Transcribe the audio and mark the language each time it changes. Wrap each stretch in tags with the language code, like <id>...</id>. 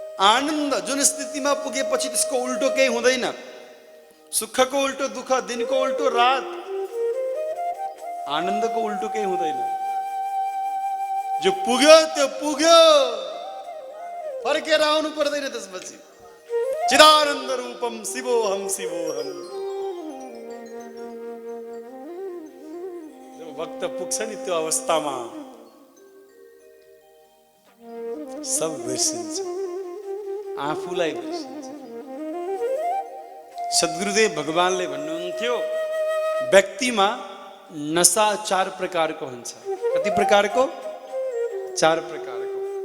<ne>आनंद जुन स्थितिमा पुगेपछि त्यसको उल्टो केही हुँदैन, सुखको उल्टो दुःख, दिनको उल्टो रात, आनन्दको उल्टो केही हुँदैन। जो पुग्यो त्यो पुग्यो, फर्केर आउनु पर्दैन त्यसपछि।</ne> <sa>चिदानन्द रूपम शिवोहम शिवोहम।</sa> <ne>जब भक्त पुग्छ नि त्यो अवस्थामा सब बिर्सिन्छ, आफूलाई बिर्सिन्छ। सद्गुरुदेव भगवानले भन्नुहुन्थ्यो व्यक्तिमा नशा 4 प्रकारको हुन्छ। कति प्रकारको? 4 प्रकारको।</ne>